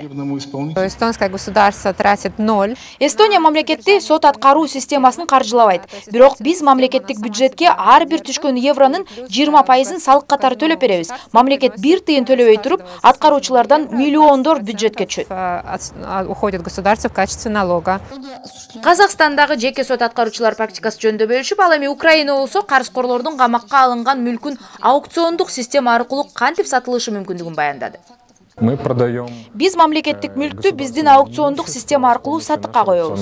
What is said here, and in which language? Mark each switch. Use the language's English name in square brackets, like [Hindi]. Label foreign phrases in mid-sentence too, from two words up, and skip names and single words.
[Russian] Эстонское государство тратит 0. [Kyrgyz] Эстония мамлекети сот аткаруу системасын каржылабайт. Бирок биз мамлекеттик бюджетке ар бир түшкөн евронун 20%-ын салык катары төлөп беребиз. Мамлекет 1 тыйын төлөбөй туруп, аткаруучулардан миллиондор бюджетке түшөт. [Russian] Уходит государство в качестве налога. [Kyrgyz] Казакстандагы жеке сот аткаруучулар практикасы жөнүндө бөлүшүп, ал эми Украина болсо карызкорлордун камакка алынган мүлкүн аукциондук система аркылуу кантип сатылышы мүмкүндүгүн баяндады. Биз мамлекеттик мүлктү биздин аукциондук система аркылуу сатыкка коебуз.